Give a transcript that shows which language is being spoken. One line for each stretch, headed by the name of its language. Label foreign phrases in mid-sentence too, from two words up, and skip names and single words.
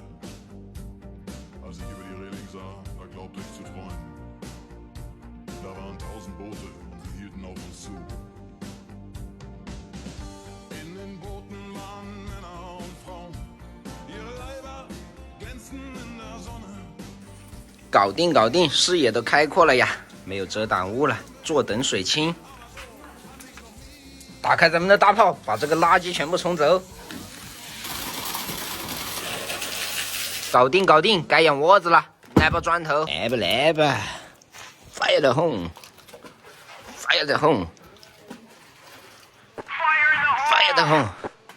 German: Als ich über die Reling sah, da glaubte ich zu träumen. Da waren 1000 Boote und sie hielten auf uns zu. In den Booten waren Männer und Frauen, ihre Leiber glänzten in der Sonne.
Chinese: 搞定搞定，视野都开阔了呀，没有遮挡物了，坐等水清。打开咱们的大炮，把这个垃圾全部冲走。搞定搞定，该养窝子了，来把砖头，来吧来吧 ，
English: Fire the home， Fire the home， Fire the home。